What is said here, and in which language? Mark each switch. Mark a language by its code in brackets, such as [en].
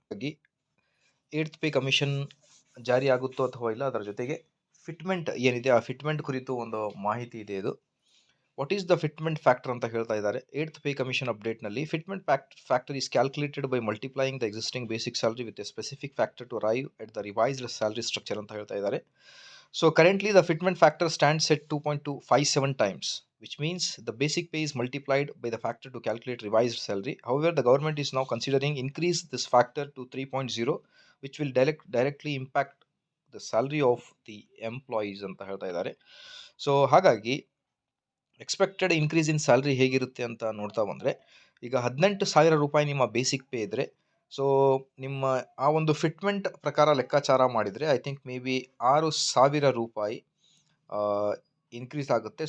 [kn] 8th pay commission ಜಾರಿ ಆಗುತ್ತೋ ಅಥವಾ ಇಲ್ಲ, ಅದರ ಜೊತೆಗೆ ಫಿಟ್ಮೆಂಟ್ ಏನಿದೆ ಆ ಫಿಟ್ಮೆಂಟ್ ಕುರಿತು ಒಂದು ಮಾಹಿತಿ ಇದೆ. [en] ಇದು what is the fitment factor [kn] ಅಂತ ಹೇಳ್ತಾ ಇದ್ದಾರೆ. 8th pay commission ಅಪ್ಡೇಟ್ನಲ್ಲಿ [en] Fitment factor is calculated by multiplying the existing basic salary with a specific factor to arrive at the revised salary structure ಅಂತ ಹೇಳ್ತಾ ಇದ್ದಾರೆ. So currently the fitment factor stands at 2.257 times, which means the basic pay is multiplied by the factor to calculate revised salary. However, the government is now considering increase this factor to 3.0, which will directly impact the salary of the employees [kn] ಅಂತ ಹೇಳ್ತಾ ಇದ್ದಾರೆ. So ಹಾಗಾಗಿ expected increase in salary ಹೇಗಿರುತ್ತೆ ಅಂತ ನೋಡ್ತಾ ಬಂದರೆ, ಈಗ 18,000 ರೂಪಾಯಿ ನಿಮ್ಮ ಬೇಸಿಕ್ ಪೇ ಇದ್ದರೆ, ಸೊ ನಿಮ್ಮ ಆ ಒಂದು ಫಿಟ್ಮೆಂಟ್ ಪ್ರಕಾರ ಲೆಕ್ಕಾಚಾರ ಮಾಡಿದರೆ [en] I think may be [kn] 6,000 ರೂಪಾಯಿ ಇನ್ಕ್ರೀಸ್ ಆಗುತ್ತೆ.